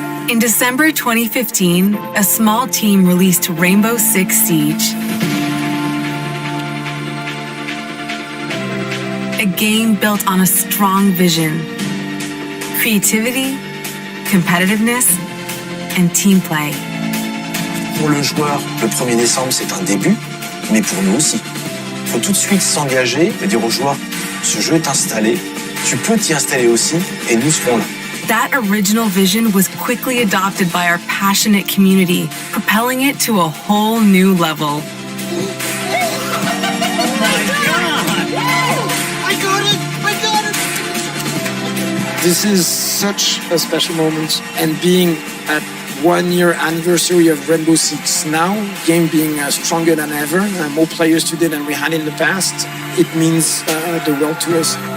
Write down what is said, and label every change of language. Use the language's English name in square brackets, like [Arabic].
[English] In December 2015, a small team released Rainbow Six Siege. A game built on a strong vision, creativity, competitiveness, and team play. [French] Pour le joueur, le 1er décembre, c'est un début, mais pour nous aussi. Il faut tout de suite s'engager et dire aux joueurs, ce jeu est installé, tu peux t'y installer aussi, et nous serons là. [English] That original vision was quickly adopted by our passionate community, propelling it to a whole new level. This is such a special moment, and being at 1 year anniversary of Rainbow Six now, game being stronger than ever, more players today than we had in the past, it means the world to us.